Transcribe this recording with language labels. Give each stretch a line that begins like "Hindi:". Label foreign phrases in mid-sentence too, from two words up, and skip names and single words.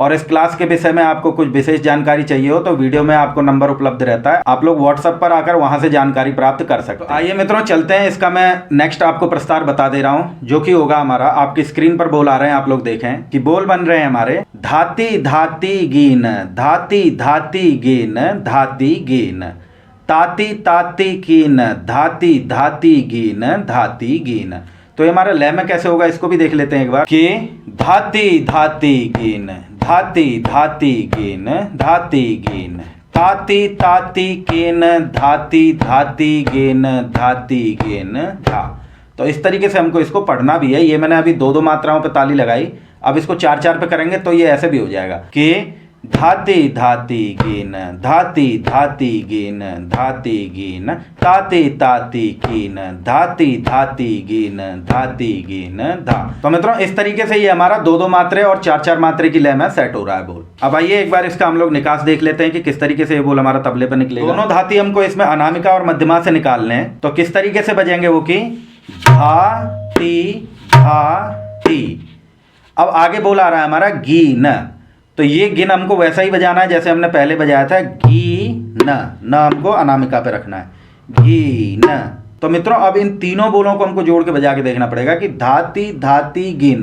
Hindi: और इस क्लास के विषय में आपको कुछ विशेष जानकारी चाहिए हो तो वीडियो में आपको नंबर उपलब्ध रहता है, आप लोग व्हाट्सएप पर आकर वहां से जानकारी प्राप्त कर सकते हैं। आइए मित्रों, चलते हैं। इसका मैं नेक्स्ट आपको प्रस्तार बता दे रहा हूँ, जो कि होगा हमारा, आपकी स्क्रीन पर बोल आ रहे हैं, आप लोग देखें कि बोल बन रहे हैं हमारे धाती धाती गीन, धाती धाती गीन, धाती गीन, ताती ताती कीन धाती धाती गीन धाती गीन। तो ये हमारा लय में कैसे होगा इसको भी देख लेते हैं एक बार कि धाती धाती गीन धाती धाती गीन धाती गीन ताती ताती कीन धाती धाती गीन धाती गीन धा। तो इस तरीके से हमको इसको पढ़ना भी है। ये मैंने अभी दो दो मात्राओं पे ताली लगाई, अब इसको चार चार पे करेंगे तो ये ऐसे भी हो जाएगा कि धाती धाती गीन धाती धाती गीन धाती गीन ताती ताती कीन धाती धाती गीन धाती गीन धा। तो मित्रों इस तरीके से ये हमारा दो दो मात्रे और चार चार मात्रे की लय में सेट हो रहा है बोल। अब आइए एक बार इसका हम लोग निकास देख लेते हैं कि किस तरीके से ये बोल हमारा तबले पर निकलेगा। दोनों धाती हमको इसमें अनामिका और मध्यमा से निकालने हैं, तो किस तरीके से बजेंगे वो कि धा ती धा ती। अब आगे बोल आ रहा है हमारा गी न, तो ये गिन हमको वैसा ही बजाना है जैसे हमने पहले बजाया था गी न हमको अनामिका पे रखना है गी न। तो मित्रों अब इन तीनों बोलों को हमको जोड़ के बजा के देखना पड़ेगा कि धाती धाती गिन।